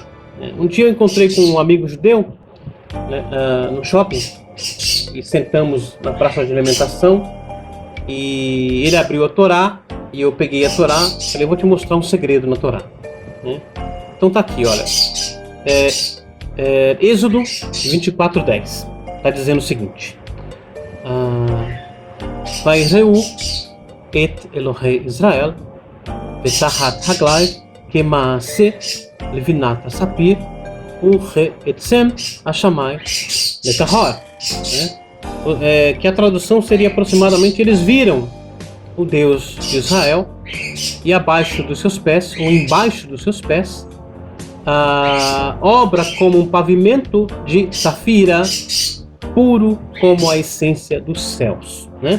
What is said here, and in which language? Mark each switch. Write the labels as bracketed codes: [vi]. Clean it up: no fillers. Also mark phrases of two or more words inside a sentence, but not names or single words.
[pt] Um dia eu encontrei com um amigo judeu, né, no shopping, e sentamos na praça de alimentação, e ele abriu a Torá, e eu peguei a Torá, falei, eu vou te mostrar um segredo na Torá, né? Então tá aqui, olha, Êxodo 24:10, está dizendo o seguinte, [he] ויראו את אלהי ישראל ותחת רגליו כמעשה לבנת ספיר וכעצם השמים לטהר, [pt] né? Que a tradução seria aproximadamente: eles viram o Deus de Israel, e abaixo dos seus pés, ou embaixo dos seus pés, a obra como um pavimento de safira, puro como a essência dos céus, né?